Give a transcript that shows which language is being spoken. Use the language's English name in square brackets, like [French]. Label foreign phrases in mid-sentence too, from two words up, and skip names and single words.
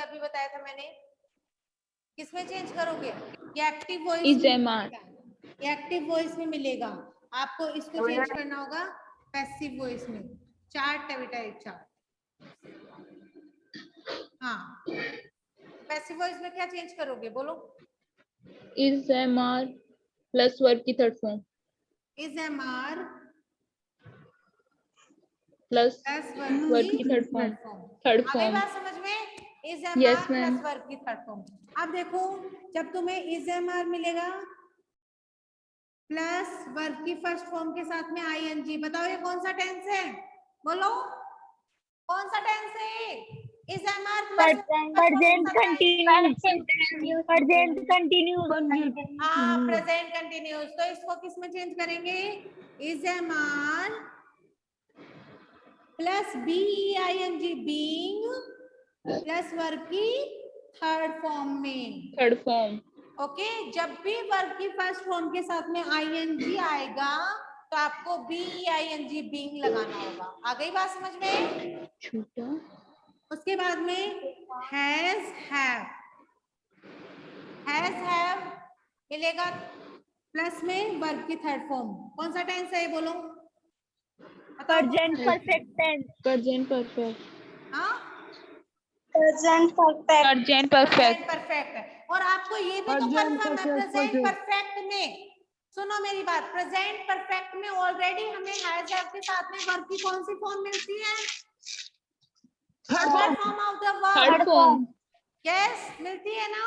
[Hindi] अभी बताया था मैंने, किस में चेंज करोगे? [English] ये active voice Is MR. [Hindi] ये [English] active voice [Hindi] में मिलेगा। आपको इसको चेंज करना होगा [English] passive voice [Hindi] में। चार्ट है बेटा, एक चार्ट। हाँ, [English] passive voice [Hindi] में क्या चेंज करोगे बोलो? [English] Is MR plus verb की third form is MR प्लस प्लस वर्ब की third form third [Hindi] आगे फॉर्म बात समझ में? [English] is MR Yes, ma'am. plus verb की third form. [Hindi] अब देखो, जब तुम्हें [English] is MR [Hindi] मिलेगा [English] plus verb [Hindi] की [English] first form [Hindi] के साथ में आईएनजी, बताओ ये कौन सा टेंस है? बोलो कौन सा टेंस है? [English] is MR plus Present continuous. Present continuous. [Hindi] हाँ, [English] present continuous. [Hindi] तो इसको किस में चेंज करेंगे? [English] is MR plus B-E-I-N-G being plus verb की third form में। third form [Hindi] ओके, जब भी वर्ब की [English] first form [Hindi] के साथ में आईएनजी आएगा तो आपको [English] B-E-I-N-G being [Hindi] लगाना होगा। आ गई बात समझ में? छोटा उसके बाद में [English] has have [Hindi] मिलेगा प्लस में वर्ब की [English] third form. [Hindi] कौन सा टेंस है ये बोलो? [English] Present perfect tense. present perfect [Hindi] हाँ, [English] Present perfect. present perfect परफेक्ट। [Hindi] और आपको ये भी तो कंफर्म है [English] present perfect [Hindi] में, सुनो मेरी बात, [English] present perfect [Hindi] में ऑलरेडी हमें [English] has have [Hindi] के साथ में वर्ब की कौन सी फॉर्म मिलती है? [English] third form of the verb. third form [Hindi] यस, मिलती है ना?